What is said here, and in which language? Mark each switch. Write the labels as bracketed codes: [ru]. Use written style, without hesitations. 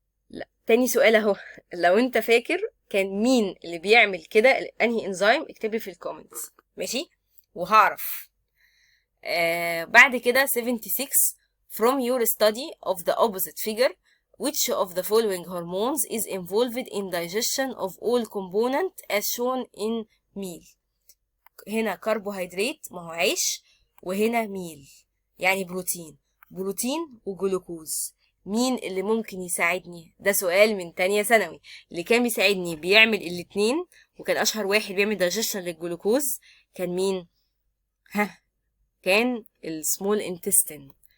[ar] لا، تاني سؤال اهو. لو انت فاكر كان مين اللي بيعمل كده، انهي انزيم، اكتب لي في الكومنتس ماشي وهعرف. بعد كده 76 [en] from your study of the opposite figure which of the following hormones is involved in digestion of all component as shown in meal. [ar] هنا كربوهيدرات ما هو عيش، وهنا ميل يعني بروتين وجلوكوز. مين اللي ممكن يساعدني؟ ده سؤال من تانية ثانوي. اللي كان بيساعدني بيعمل الاتنين، وكان اشهر واحد بيعمل دايجيشن للجلوكوز كان مين؟ كان السمول انتستين.